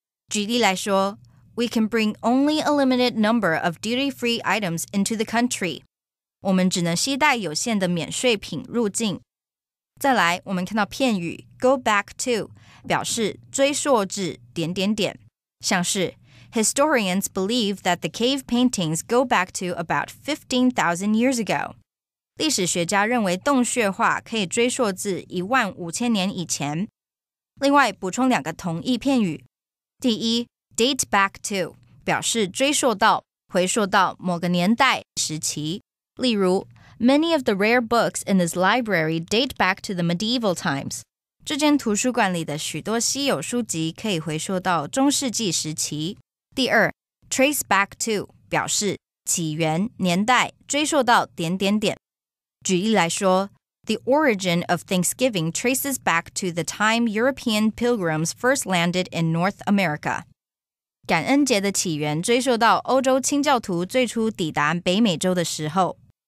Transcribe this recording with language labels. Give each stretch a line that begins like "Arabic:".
Chinese: 举例来说
English: We can bring only a limited number of duty-free items into the country.
Chinese: 我们只能携带有限的免税品入境。再来，我们看到片语
English: go back to
Chinese: 表示追溯至……像是
English: Historians believe that the cave paintings go back to about 15,000 years ago.
Chinese: 历史学家认为洞穴画可以追溯至15000年以前。另外，补充两个同义片语。第一 date back to 表示追溯到、回溯到某个年代、时期。例如
English: Many of the rare books in this library date back to the medieval times.
Chinese: 这间图书馆里的许多稀有书籍可以回溯到中世纪时期。第二
English: trace back to
Chinese: 表示起源、年代，追溯到……举例来说
English: The origin of Thanksgiving traces back to the time European pilgrims first landed in North America.
Chinese: 感恩节的起源追溯到欧洲清教徒最初抵达北美洲的时候。